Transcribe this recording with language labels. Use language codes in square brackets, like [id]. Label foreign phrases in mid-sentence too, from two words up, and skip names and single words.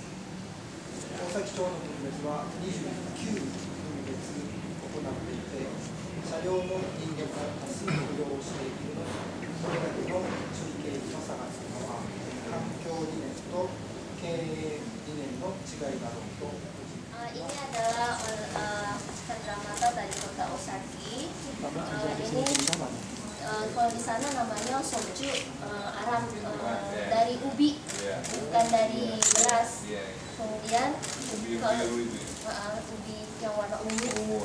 [ja] 大崎町の分別は29分別行っていて、車両の人間が多数利用しているので、これだけの処理経費の差がつくのは環境理念と経営理念の違いだろうと思います。 [id] Ini adalah kacamata dari kota Osaki. Ini kalau di sana namanya soju Arab dari ubi, bukan dari beras. Kemudian kalau ubi yang warna ungu.